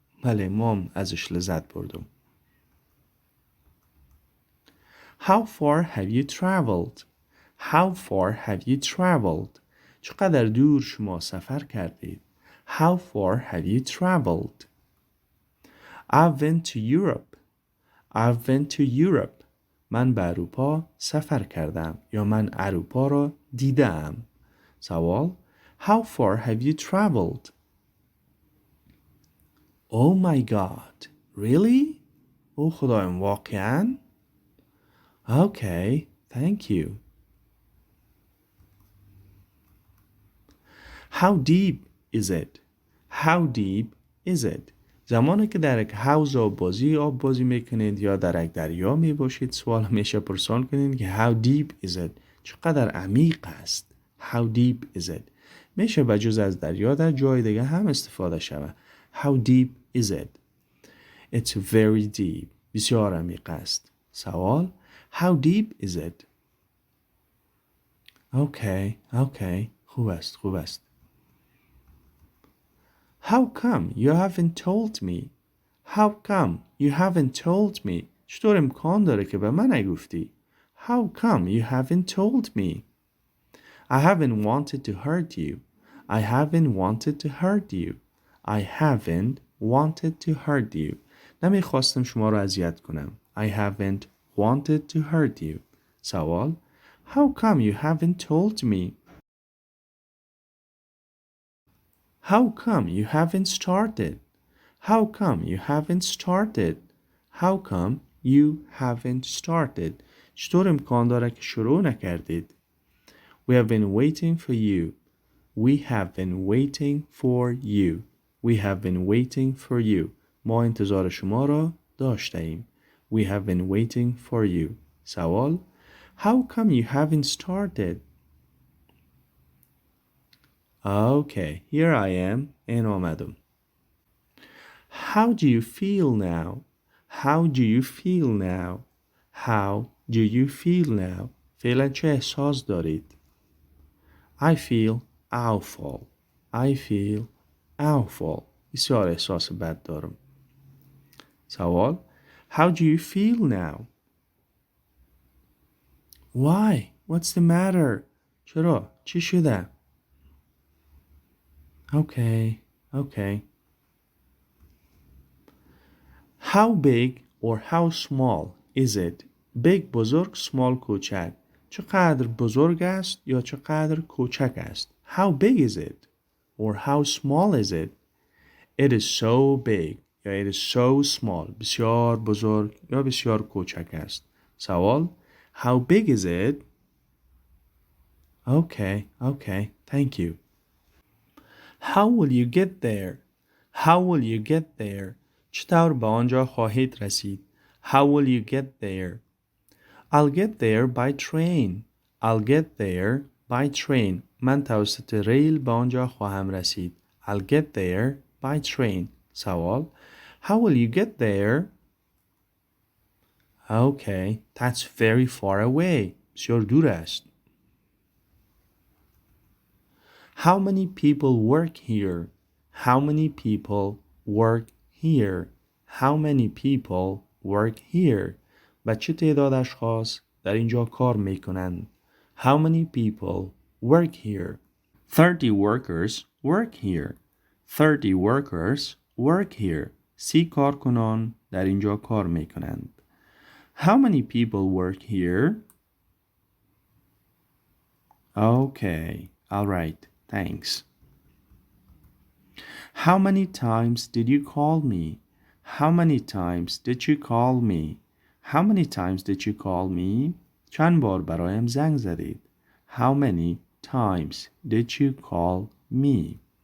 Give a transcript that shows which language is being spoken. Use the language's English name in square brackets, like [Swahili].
[Persian] بله مام ازش لذت بردم. [English] How far have you traveled? How far have you traveled? [Persian] چقدر دور شما سفر کردید؟ [English] How far have you traveled? I've been to Europe. I've been to Europe. [Persian] من به اروپا سفر کردم یا من اروپا را دیدم. [English] سوال How far have you traveled? Oh my God. Really? [Persian] او خدایم واقعاً؟ [English] Okay, thank you. How deep is it? How deep is it? [Persian] زمانی که در یک حوض آب بازی میکنید یا در یک دریا می باشید سوال میشه پرسان کنید که [English] How deep is it? [Persian] چقدر عمیق است؟ [English] How deep is it? [Persian] میشه بجز از دریا در جای دیگه هم استفاده شود. [English] How deep is it? It's very deep. [Persian] بسیار عمیق است. [English] سوال How deep is it? [Persian] Okay. خوب است. [English] How come you haven't told me? How come you haven't told me? [Persian] چطور امکان داره که به من نگفتی؟ [English] How come you haven't told me? I haven't wanted to hurt you. I haven't wanted to hurt you. I haven't wanted to hurt you. [Persian] نمیخواستم شما را اذیت کنم. [English] I haven't wanted to hurt you. سوال How come you haven't told me? How come you haven't started? How come you haven't started? How come you haven't started? [Persian] چطور امکان داره که شروع نکردید؟ [English] We have been waiting for you. We have been waiting for you. We have been waiting for you. [Persian] ما انتظار شما را داشته ایم. [English] We have been waiting for you. سوال How come you haven't started? Okay, here I am. [Persian] این آمدم. [English] How do you feel now? How do you feel now? How do you feel now? [Persian] فعلا چه احساس دارید؟ [English] I feel awful. I feel awful. [Persian] بسیار احساس بد دارم. [English] سوال How do you feel now? Why? What's the matter? [Persian] چرا؟ چی شده؟ Okay. [English] How big or how small is it? Big بزرگ small کوچک. [Persian] چقدر بزرگ است یا چقدر کوچک است؟ [English] How big is it? Or how small is it? It is so big یا it is so small. [Persian] بسیار بزرگ یا بسیار کوچک است. [English] سوال How big is it? Okay. Thank you. How will you get there? How will you get there? چطور به آنجا خواهید رسید؟ How will you get there? I'll get there by train. I'll get there by train. [Persian] من توسط ریل به آنجا خواهم رسید. [English] I'll get there by train. سوال How will you get there? Okay, that's very far away. [Persian] بسیار دور است. [English] How many people work here? How many people work here? How many people work here? [Persian] و چه تعداد اشخاص در اینجا کار میکنند؟ [English] How many people work here? 30 workers work here. 30 workers work here. [Persian] 30 کارکنان در اینجا کار میکنند. [English] How many people work here? Okay, all right, thanks. How many times did you call me? How many times did you call me? How many times did you call me? [Persian] چند بار برایم زنگ زدید؟ [English] How many times did you call me?